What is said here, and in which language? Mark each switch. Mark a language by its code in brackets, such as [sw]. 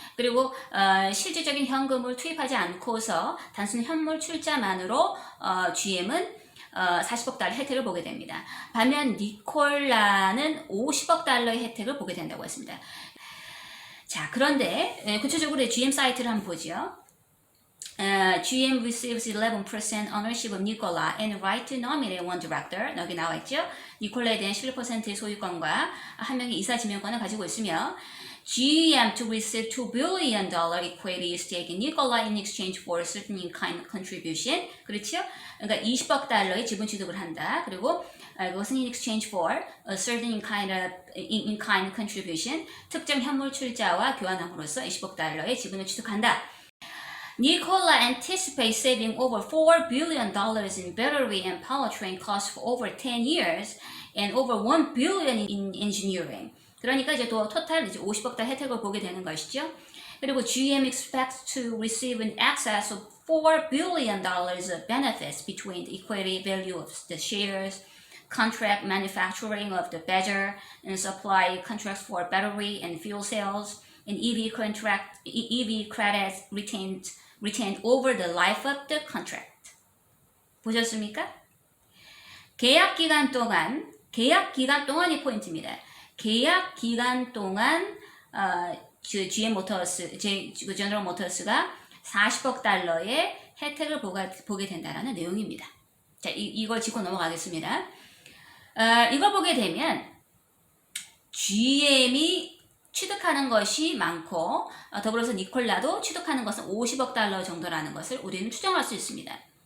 [ko] 그리고 실질적인 현금을 투입하지 않고서 단순 현물 출자만으로 GM은 40억 달러 혜택을 보게 됩니다. 반면 니콜라는 50억 달러의 혜택을 보게 된다고 했습니다. 자, 그런데 구체적으로 GM 사이트를 한번 보죠. [en] GM receives 11% ownership of Nikola and right to nominate one director. [ko] 여기 나와 있죠. 니콜라에 대한 11%의 소유권과 한 명의 이사 지명권을 가지고 있으며 [en] GM to receive $2 billion equity stake in Nikola in exchange for a certain in-kind contribution. [ko] 그렇죠? 그러니까 20억 달러의 지분 취득을 한다. 그리고 그것은 [en] in exchange for a certain in-kind contribution. [ko] 특정 현물 출자와 교환함으로써 20억 달러의 지분을 취득한다. [en] Nikola anticipates saving over $4 billion in battery and powertrain costs for over 10 years and over $1 billion in engineering. [ko] 그러니까 이제 또 토탈 이제 50억 달 혜택을 보게 되는 것이죠. 그리고 [en] GM expects to receive in excess of $4 billion of benefits between the equity value of the shares, contract manufacturing of the Badger, and supply contracts for battery and fuel cells, and EV credits retained over the life of the contract. [ko] 보셨습니까? 계약 기간 동안이 포인트입니다. 계약 기간 동안 GM 모터스, 제너럴 모터스가 40억 달러의 혜택을 보게 된다는 내용입니다. 자, 이걸 짚고 넘어가겠습니다. 이걸 보게 되면 GM이 취득하는 것이 많고 더불어서 니콜라도 취득하는 것은 50억 달러 정도라는 것을 우리는 추정할 수 있습니다.